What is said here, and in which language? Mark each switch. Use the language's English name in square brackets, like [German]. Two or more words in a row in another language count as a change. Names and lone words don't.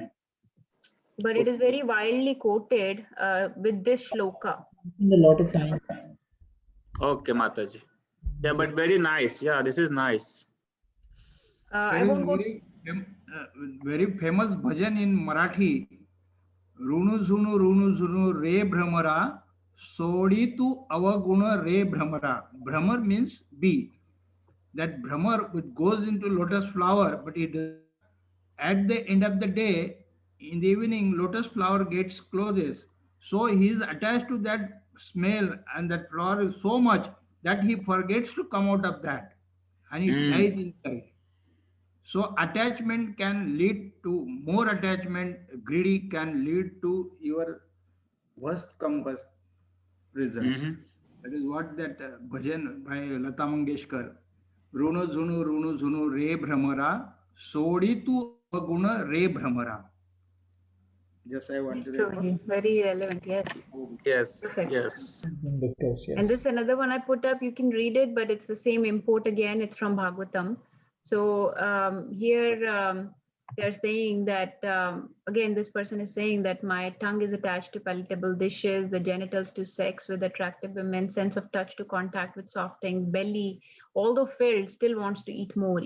[English] But it is very widely quoted with this shloka. In a lot of time. Okay, Mataji. Yeah, but very nice. Yeah, this is nice. I There won't is go. very famous bhajan in Marathi. [Marathi] रुनु झुनु रे भ्रमरा, सोडी तू अवगुण रे भ्रमरा. [English] Bhramar means bee. That bhramar which goes into lotus flower, but at the end of the day, in the evening, lotus flower gets closes. So he is attached to that smell and that flower is so much that he forgets to come out of that and it dies inside. So attachment can lead to more attachment, greedy can lead to your worst come worst results. That is what that bhajan by Lata Mangeshkar. [Marathi] रुनु झुनु रे भ्रमरा, सोडी तू अवगुण रे भ्रमरा. [English] Yes, I want Yes, to Prabhuji. Very relevant, yes. Yes, Perfect. yes. Discuss, yes. And this is another one I put up. You can read it, but it's the same import again. It's from Bhagavatam. So here they're saying that, again, this person is saying that my tongue is attached to palatable dishes, the genitals to sex with attractive women, sense of touch to contact with softening, belly, although filled, still wants to eat more.